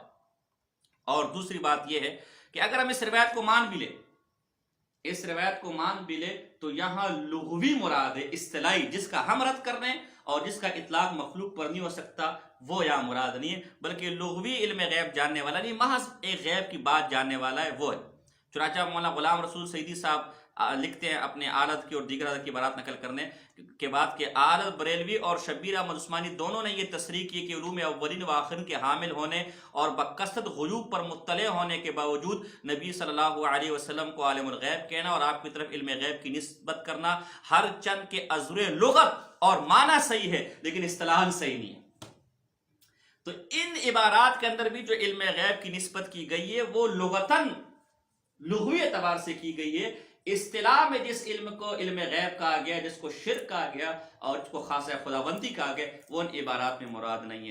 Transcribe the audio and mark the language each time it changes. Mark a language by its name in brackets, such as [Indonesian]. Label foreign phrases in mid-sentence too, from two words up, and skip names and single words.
[Urdu] اور دوسری بات یہ ہے کہ اگر ہم اس روایت کو مان بھی لے تو یہاں لغوی مراد ہے، اصطلاحی جس کا ہم رد کر رہے ہیں اور جس کا اطلاق مخلوق پر نہیں ہو سکتا وہ یہاں مراد نہیں ہے، بلکہ لغوی علم غیب جاننے والا نہیں، محض ایک غیب کی بات جاننے والا ہے وہ ہے۔ چنانچہ مولانا غلام رسول سعیدی صاحب لکھتے ہیں اپنے عالت کی اور دیگر حضرت کی بارات نقل کرنے کے بعد کہ عالت بریلوی اور شبیر احمد عثمانی دونوں نے یہ تصریح کی کہ علوم اولین و آخرین کے حامل ہونے اور بکثرت غیوب پر مطلع ہونے کے باوجود نبی [Arabic] صلی اللہ علیہ وسلم [Urdu] کو عالم الغیب کہنا اور آپ کی طرف علم غیب کی نسبت کرنا ہر چند کے عذر لغت اور معنی صحیح ہے لیکن اصطلاحاً صحیح نہیں ہے۔ تو ان عبارات کے اندر بھی جو علم غیب کی نسبت کی گئی ہے وہ لغتاً لغوی اعتبار سے کی گئی ہے، اصطلاح میں جس علم کو علم غیب کہا گیا، جس کو شرک کہا گیا اور جس کو خاصہ خداوندی کہا گیا، وہ ان عبارات میں مراد نہیں ہے۔